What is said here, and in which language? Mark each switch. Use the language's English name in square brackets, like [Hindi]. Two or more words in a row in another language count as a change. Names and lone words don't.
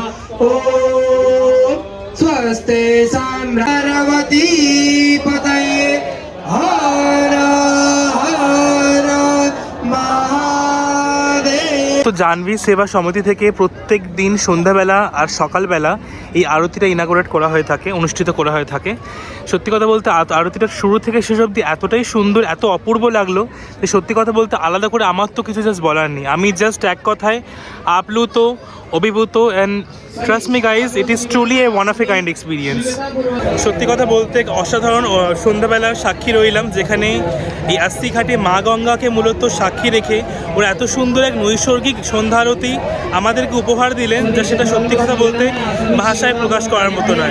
[Sanskrit] ओम स्वस्ते साम्रावती पतये हर हर महादेव। [Bangla] তো জাহ্নবী সেবা সমিতি থেকে প্রত্যেক দিন সন্ধ্যাবেলা আর সকালবেলা এই আরতিটা ইনাগোরেট করা হয়ে থাকে, অনুষ্ঠিত করা হয়ে থাকে। সত্যি কথা বলতে আরতিটা শুরু থেকে শেষ অবধি এতটাই সুন্দর, এত অপূর্ব লাগলো যে সত্যি কথা বলতে আলাদা করে আমার তো কিছু জাস্ট বলার নেই। আমি জাস্ট এক কথায় আপ্লুত, অভিভূত [English] and trust me guys it is truly a one of a kind experience. [Bangla] সত্যি কথা বলতে অসাধারণ সন্ধ্যাবেলার সাক্ষী রইলাম, যেখানে এই আস্তি ঘাটে মা গঙ্গাকে মূলত সাক্ষী রেখে ওরা এত সুন্দর এক নৈসর্গিক সন্ধ্যা আরতি আমাদেরকে উপহার দিলেন, যা সেটা সত্যি কথা বলতে ভাষায় প্রকাশ করার মতো নয়।